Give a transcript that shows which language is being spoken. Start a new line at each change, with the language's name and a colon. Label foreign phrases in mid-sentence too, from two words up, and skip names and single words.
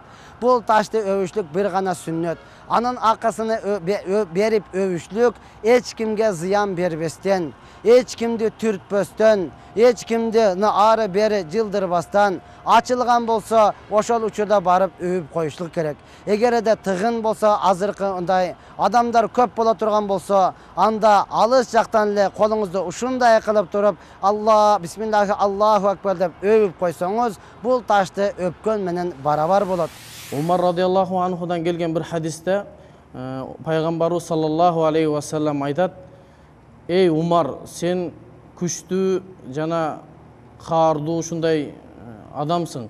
Kyrgyz: Бул ташты өбүшлүк бир гана сүннөт. Анын акысыны берип өбүшлүк эч кимге зыян бербестен, эч кимди түртпөстөн, эч кимди ары бери жылдырбастан ачылган болсо ошол учурда барып өбүп коюшлук керек. Эгерде тыгын болсо, азыркындай адамдар көп боло турган болсо, анда алыс жактан эле колуңузду ушундай кылып туруп, Алла,
Arabic: بسم الله، الله أكبر
Kyrgyz: деп өбүп койсоңуз, бул ташты өпкөн менен барабар болот. Умар радиаллаху анхудан келген бир хадисте Пайгамбарыбыз
Arabic: صلى الله عليه وسلم
Kyrgyz: айтат: "Эй Умар, сен күчтүү жана каардуу ушундай адамсың.